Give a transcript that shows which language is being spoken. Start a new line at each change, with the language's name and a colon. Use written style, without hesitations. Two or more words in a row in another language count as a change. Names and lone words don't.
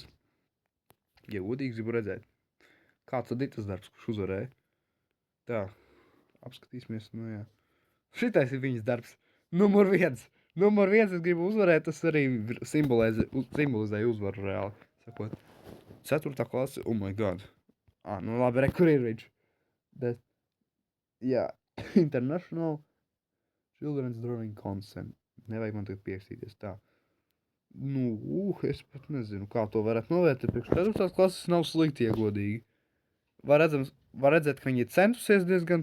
Latvian: Ja godīgi gribu redzēt, kāds tad ir tas darbs, kurš uzvarēja? Tā, apskatīsimies, nu jā. Šitais ir viņas darbs. Numur 1. Es gribu uzvarēt, tas arī simbolizēja uzvaru reāli. Sakot, 4. klase,
English: oh my god.
Latvian: Nu labi, kur ir viņš? Jā,
English: International Children's Drawing Consent.
Latvian: Nevajag man tagad pierakstīties tā. Nu, es pat nezinu, kā to varētu novērtēt. Priekš 4. klases nav slikti, ja godīgi. Var redzēt, ka viņi ir centusies diezgan.